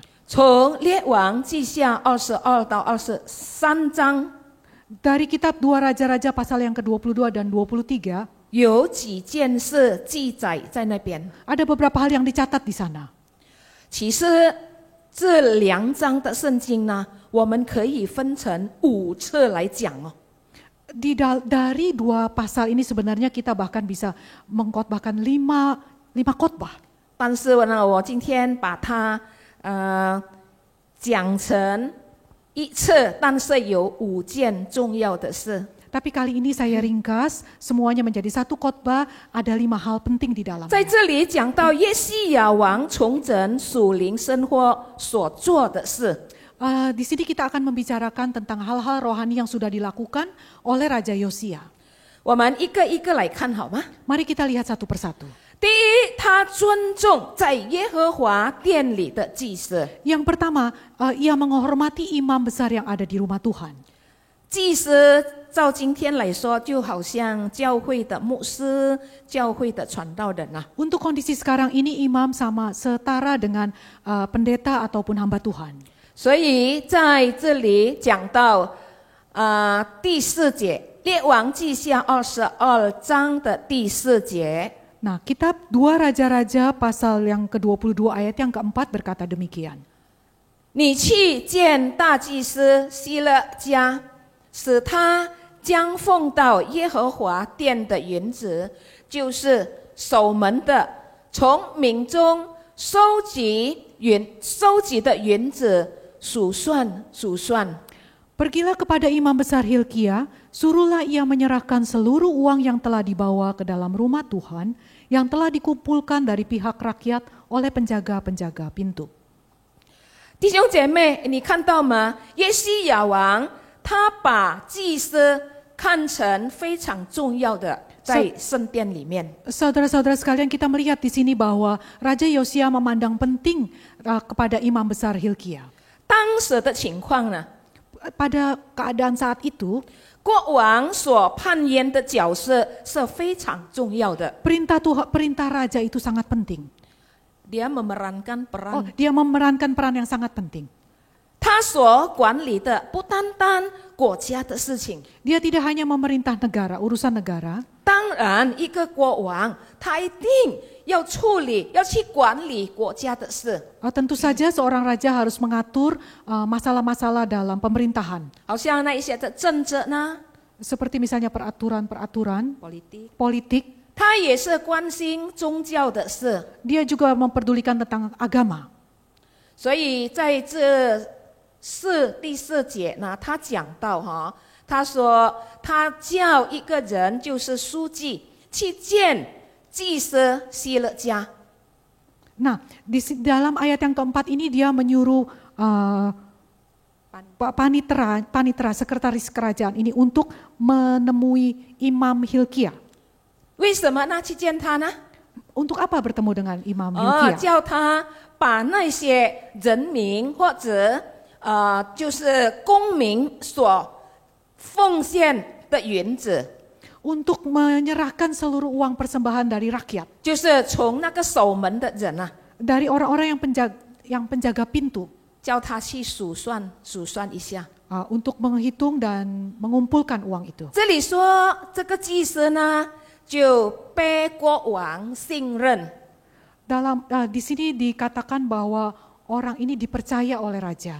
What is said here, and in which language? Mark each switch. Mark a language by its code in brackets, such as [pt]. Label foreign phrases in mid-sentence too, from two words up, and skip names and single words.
[zh] 从列王记下22到23章， [id] Dari kitab 2 Raja-Raja pasal yang ke-22 dan 23, [zh] 有几件事记载在那边。 [id] ada beberapa hal yang dicatat di sana. [zh] 其实这2章的圣经呢，我们可以分成5次来讲哦。 [id] Dari 2 pasal ini sebenarnya kita bahkan bisa mengkhotbahkan 5 khotbah. [zh] 但是呢，我今天把它讲成1次，但是有5件重要的事。 [id] Tapi kali ini saya ringkas semuanya menjadi satu khotbah, ada 5 hal penting di dalamnya. [zh] 在这里讲到约西亚王重整属灵生活所做的事。 [id] Di sini kita akan membicarakan tentang hal-hal rohani yang sudah dilakukan oleh Raja Yosia. [zh] 我们一个一个来看好吗？ [id] Mari kita lihat satu persatu. [zh] 第一，他尊重在耶和华殿里的祭司。 [id] Yang pertama, ia menghormati imam besar yang ada di rumah Tuhan. [zh] 祭司照今天来说，就好像教会的牧师、教会的传道人啊。 [id] Untuk kondisi sekarang ini imam sama setara dengan pendeta ataupun hamba Tuhan. [zh] 所以在这里讲到第4节，列王记下22章的第4节。 [id] Nah, kitab 2 Raja-Raja pasal yang ke-22 ayat yang keempat berkata demikian. [zh] 你去见大祭司希勒家，使他将奉到耶和华殿的银子，就是守门的，从民中收集的银子数算。 [id] Pergilah kepada imam besar Hilkia, suruhlah ia menyerahkan seluruh uang yang telah dibawa ke dalam rumah Tuhan, yang telah dikumpulkan dari pihak rakyat oleh penjaga-penjaga pintu. [zh] 弟兄姐妹，你看到吗？约西亚王他把祭司看成非常重要的，在圣殿里面。 [id] Saudara-saudara sekalian, kita melihat di sini bahwa Raja Yosia memandang penting kepada imam besar Hilkia. [zh] 当时的情况呢， [id] Pada keadaan saat itu, [zh] 国王所扮演的角色是非常重要的。 [id] perintah raja itu sangat penting. Dia memerankan peran， Dia memerankan peran yang sangat penting. [zh] 他所管理的不单单国家的事情， [id] Dia tidak hanya memerintah negara, urusan negara. [zh] 当然一个国王他一定要处理、要去管理国家的事。 [id] Tentu saja seorang raja harus mengatur masalah-masalah dalam pemerintahan. [zh] 好像那一些的政治呢， [id] Seperti misalnya peraturan-peraturan politik， politik, [zh] 他也是关心宗教的事。 [id] Dia juga memperdulikan tentang agama. [zh] 所以在这第四节呢，他讲到他说他叫一个人，就是书记，去见祭司希勒家。 [id] Nah, dalam ayat yang keempat ini dia menyuruh panitera, sekretaris kerajaan ini untuk menemui Imam Hilkia. [zh] 为什么呢？去见他呢？ [id] Untuk apa bertemu dengan Imam Hilkia? [zh] 叫他把那些人民或者就是公民所奉献的银子， [id] Untuk menyerahkan seluruh uang persembahan dari rakyat, [zh] 就是从那个守门的人啊， [id] dari orang-orang yang penjaga pintu, [zh] 叫他去数算一下。 [id] untuk menghitung dan mengumpulkan uang itu. [zh] 这里说这个祭司呢，就被国王信任， [id] Di sini dikatakan bahwa orang ini dipercaya oleh raja.